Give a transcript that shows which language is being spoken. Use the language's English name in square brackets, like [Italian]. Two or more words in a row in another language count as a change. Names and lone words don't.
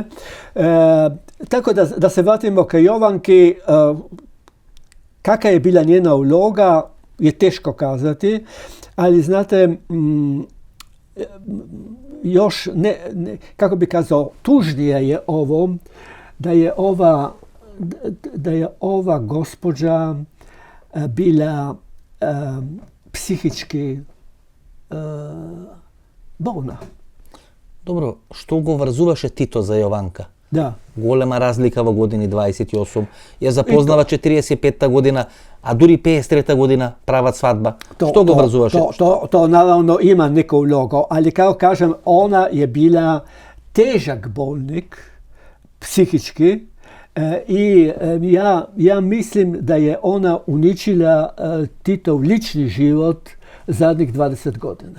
[Serbian] Tako da se vratimo ka Jovanki, kakva je bila njena uloga, je teško kazati, ali znate, još kako bi kazao, tužnije je ovo, da je ova gospođa bila psihički bolna. [Macedonian] Добро, што го врзуваше Тито за Јованка? Да. Голема разлика во години 28. Ја запознава 45-та година, а дури 53-та година прават свадба. Што го врзуваше? [Serbian] To naravno ima neku ulogu, ali kao kažem, ona je bila težak bolnik, psihički, i ja mislim da je ona uničila Titov lični život zadnjih 20 godina.